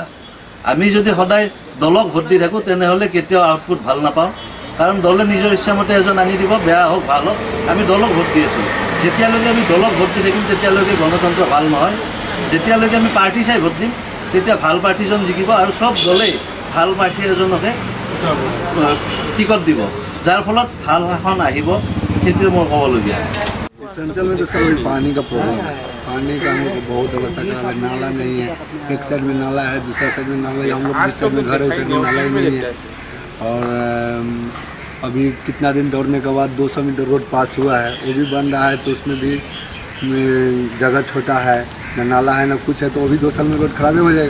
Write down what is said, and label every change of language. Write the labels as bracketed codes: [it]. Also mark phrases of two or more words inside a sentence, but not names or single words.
[as] আমি যদি সদায় দলক ভোট দি থাকোঁ তেনেহ'লে কেতিয়াও আউটপুট ভাল নাপাওঁ, কাৰণ দলে নিজৰ ইচ্ছামতে এজন আনি দিব, বেয়া হওক ভাল হওক আমি দলক ভোট দি আছোঁ। যেতিয়ালৈকে আমি দলক ভোট দি থাকিম তেতিয়ালৈকে গণতন্ত্ৰ ভাল নহয়। যেতিয়ালৈকে আমি পাৰ্টি চাই ভোট দিম তেতিয়া ভাল প্ৰাৰ্থীজন জিকিব, আৰু চব দলেই ভাল প্ৰাৰ্থী এজনকে টিকট দিব, যাৰ ফলত ভাল শাসন আহিব। সেইটোৱে মোৰ ক'বলগীয়া। [hi] अंचल में तो सब पानी का प्रॉब्लम है, पानी का हम लोग को बहुत अवस्था खराब है। नाला नहीं है, एक साइड में नाला है, दूसरा साइड में नाला है, हम लोग जिस साइड में घर है उस साइड में नाला ही नहीं है। और अभी कितना दिन दौड़ने के बाद 200 मीटर रोड पास हुआ है, वो भी बन रहा है, तो उसमें भी जगह छोटा है, न नाला है न कुछ है, तो वो भी 2 साल में रोड खराब हो जाएगा।